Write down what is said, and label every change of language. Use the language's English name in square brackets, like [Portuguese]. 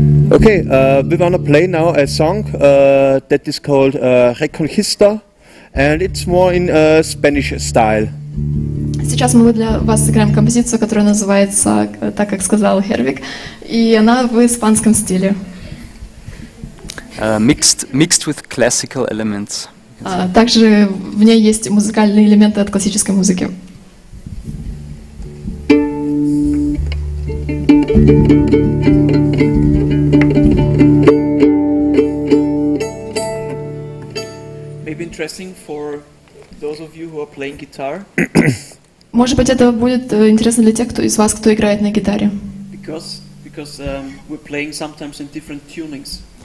[English] Okay, we want to play now a song that is called Reconquista, and it's more in Spanish style. [Russian] Сейчас мы для вас сыграем композицию, которая называется, так как сказал Хервик, и она в испанском стиле. [English] Mixed with classical elements. [Russian] Также в ней есть музыкальные элементы от классической музыки. [English] Maybe interesting for those of you who are playing guitar. [Russian] Может быть, это будет интересно для тех, кто из вас, кто играет на гитаре. [English] Because we're playing sometimes in different tunings.